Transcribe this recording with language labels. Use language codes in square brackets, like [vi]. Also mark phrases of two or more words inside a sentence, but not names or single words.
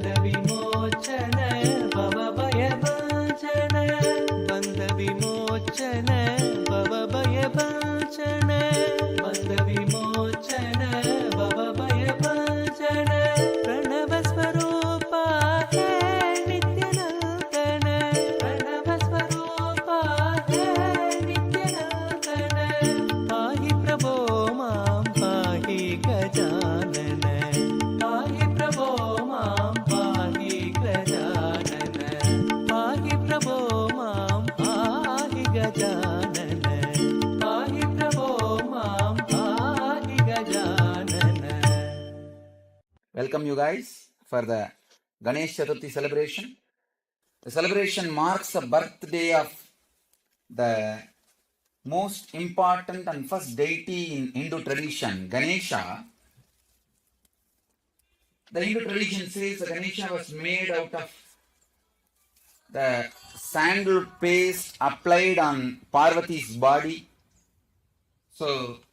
[sa] ವಿಮೋಚನ ಭವ ಭಯ ಭಂಜನ ಬಂಧ ವಿಮೋಚನ ಭವ ಭಯ ಭಂಜನ ಬಂಧ ವಿಮೋಚನ ಭವ ಭಯ ಭಂಜನ ಪ್ರಣವ ಸ್ವರೂಪ ಹೇ ನಿತ್ಯನೂತನ ಪ್ರಣವ ಸ್ವರೂಪ ಹೇ ನಿತ್ಯನೂತನ ಪಾಹಿ ಪ್ರಭೋ ಮಾಂ ಪಾಹಿ ಗಜಾನನ ಪಾಹಿ ಪ್ರಭೋ ಮಾಂ ಪಾಹಿ ಗಜಾನನ ಪಾಹಿ ಪ್ರಭೋ ಮಾಂ ಪಾಹಿ ಗಜಾನನ ಪಾಹಿ ಪ್ರಭೋ ಮಾಂ ಪಾಹಿ ಗಜಾನನ. [en] Welcome you guys for the Ganesh Chaturthi celebration. The celebration marks the birthday of the most important and first deity in Hindu tradition, Ganesha. The Hindu tradition says that Ganesha was made out of the sandal paste applied on Parvati's body.